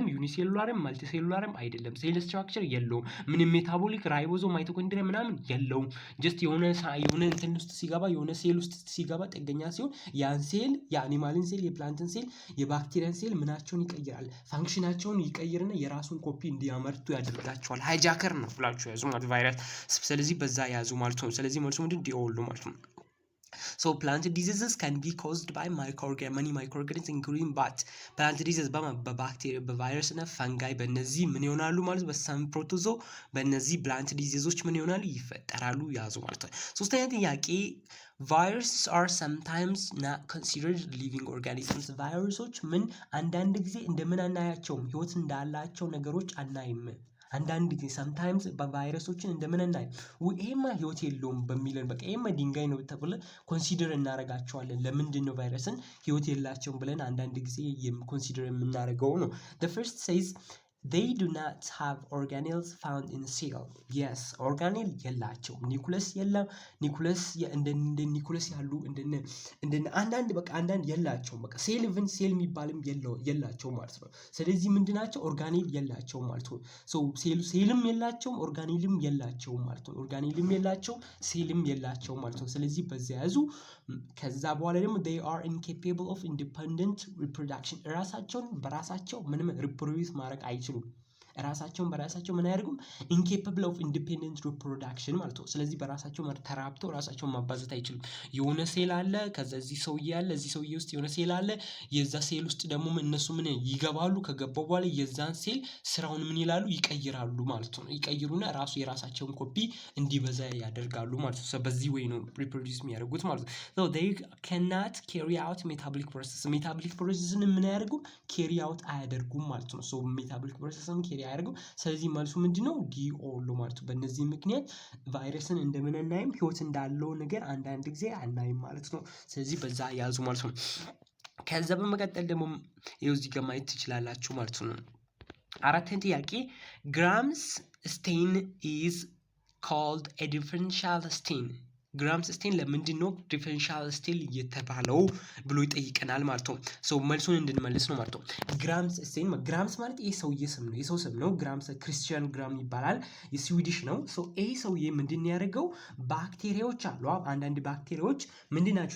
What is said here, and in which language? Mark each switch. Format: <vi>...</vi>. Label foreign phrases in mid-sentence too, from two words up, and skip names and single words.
<am>ዩኒሴሉላርም መልቲሴሉላርም አይደለም።</am> <en>cell structure</en> <am>የለውም። ምንም</am> <en>metabolic ribosome mitochondria</en> <am>ምናምን የለውም። ጀስት የሆነ እንትን ውስጥ ሲገባ የሆነ ሴል ውስጥ ሲገባ ጥገኛ ሲሆን ያን ሴል የአኒማልን ሴል የፕላንትን ሴል የባክቴሪያን ሴል ምናቸውን ይቀይራል፣ ፋንክሽናቸውን ይቀይርና የራሱን ኮፒ እንዲያመርቱ ያደርጋቸዋል። ሃይጃከር ነው ብላችሁ ያዙ ማለት ቫይረስ። ስለዚህ በዛ ያዙ ማለት ነው። ስለዚህ መልሱ ምንድን ዲኦል ማለት ነው።</am> <en>So plant diseases can be caused by many microorganisms including but plant diseases</en> <am>በባክቴሪያ በቫይረስ እና ፈንጋይ በእነዚህ ምን ይሆናሉ ማለት በሳም ፕሮቶዞ በእነዚህ</am> <en>plant diseases</en> <am>ምን ይሆናሉ ይፈጠራሉ ያዙ ማለት ነው። ሶስተኛ ጥያቄ</am> <en>viruses are sometimes not considered living organisms</en> <am>ቫይረሶች ምን አንዳንድ ጊዜ እንደምን አናያቸውም ህይወት እንዳላቸው ነገሮች አናይም። አንዳንድ ጊዜ sometimes በቫይረሶችን እንደምን እናይ ይሄማ ህይወት የለውም በሚለን በቃ ይሄማ ድንጋይ ነው ተብለን ኮንሲደር እናደርጋቸዋለን። ለምንድን ነው ቫይረስን ህይወት የላቸውም ብለን አንዳንድ ጊዜ ኮንሲደር የምናደርገው ነው።</am> <en>the first says they do not have organelles found in cell.</en> <am>yes organelle የላቸውም። ኒኩለስ የለም። ኒኩለስ እንደ ኒኩለስ ያሉ እንደ አንዳንድ በቃ አንዳንድ የላቸውም። በቃ</am> <en>cell even cell</en> <am>የሚባልም የላቸው ማለት ነው። ስለዚህ ምንድናቸው? ኦርጋኔል የላቸው ማለት ነው። ሶ ሴልም የላቸውም ኦርጋኔልም የላቸው ማለት ነው። ኦርጋኔልም የላቸው ሴልም የላቸው ማለት ነው። ስለዚህ በዚያ ያዙ። ከዛ በኋላ ደግሞ</am> <en>they are incapable of independent reproduction</en> <am>ራሳቸውን በራሳቸው ምንም ሪፕሮዲዩስ ማድረግ አይችሉም። ራሳቸውን በራሳቸው ምን አያደርጉም?</am> <en>incapable of independent reproduction</en> <am>ማለት ነው። ስለዚህ በራሳቸው ተራብተው ራሳቸውን ማባዛት አይችሉም። የሆነ ሴል አለ፣ ከዛ እዚህ ሰውዬ አለ፣ እዚህ ሰውዬ ውስጥ የሆነ ሴል አለ። የዛ ሴል ውስጥ ደግሞ እነሱ ምን ይገባሉ። ከገባው በኋላ የዛን ሴል ስራውን ምን ይላሉ? ይቀይራሉ ማለት ነው። ይቀይሩና ራሱ የራሳቸውን ኮፒ እንዲበዛ ያደርጋሉ ማለት ነው። በዚህ ወይ ነው ሪፕሮዲዩስ የሚያደርጉት ማለት ነው።</am> <en>so they cannot carry out metabolic process metabolic process</en> <am>ን ምን አያደርጉም?</am> <en>carry out</en> <am>አያደርጉም ማለት ነው።</am> <en>so metabolic process</en> <am>ን carry አያደርጉም። ስለዚህ መልሱ ምንድነው? ዲኦል ማለት ነው። በእነዚህ ምክንያት ቫይረስን እንደምን እናይም ህይወት እንዳለው ነገር አንዳንድ ጊዜ አናይም ማለት ነው። ስለዚህ በዛ ያዙ ማለት ነው። ከዛ በመቀጠል ደግሞ ይኸው እዚህ ጋር ማየት ትችላላችሁ ማለት ነው። አራተኛ ጥያቄ ግራምስ ስቴን</am> <en>is called a differential stain</en> <am>ግራምስ ስቴን ለምንድን ነው</am> <en>differential stain</en> <am>የተባለው ብሎ ይጠይቀናል ማለት ነው። ሶ መልሱን እንድንመልስ ነው ማለት ነው። ግራምስ ስቴን ግራምስ ማለት ይሄ ሰውዬ ስም ነው፣ የሰው ስም ነው። ግራምስ ክሪስቲያን ግራም ይባላል፣ የስዊዲሽ ነው። ሶ ይሄ ሰውዬ ምንድን ያደርገው ባክቴሪያዎች አሉ። አንዳንድ ባክቴሪያዎች ምንድን ናቸው?</am>